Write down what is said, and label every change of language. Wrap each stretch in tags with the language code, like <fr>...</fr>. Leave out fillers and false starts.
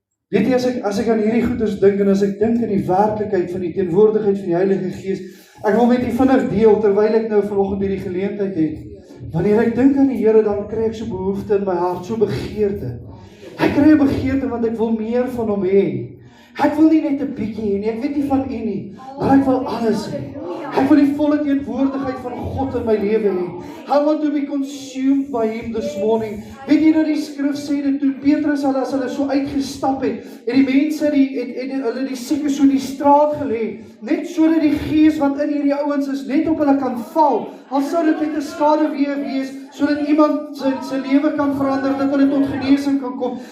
<af>Weet jy, as ek aan hierdie goeders dink, en as ek dink aan die werklikheid van die teenwoordigheid van die Heilige Gees, ek wil met u vinnig deel, terwyl ek nou vanoggend hierdie geleentheid het. Wanneer ek dink aan die Here, dan kry ek so behoefte in my hart, so begeerte. Ek kry 'n begeerte, want ek wil meer van hom hê. Ek wil nie net 'n bietjie hê nie, ek weet nie van u nie, maar ek wil alles hê. Ek wil die volle teenwoordigheid van God in my lewe hê.</af> <en>I want to be consumed by him this morning.</en> <af>Weet jy dat die skrif sê dat toe Petrus as hulle so uitgestap het, en die mense hulle die siekes so in die straat gelê, net sodat die gees wat in hierdie ouens is net op hulle kan val, al sou dit net 'n skaduwee wees, sodat iemand sy lewe kan verander, dat hulle tot genesing kan kom.</af>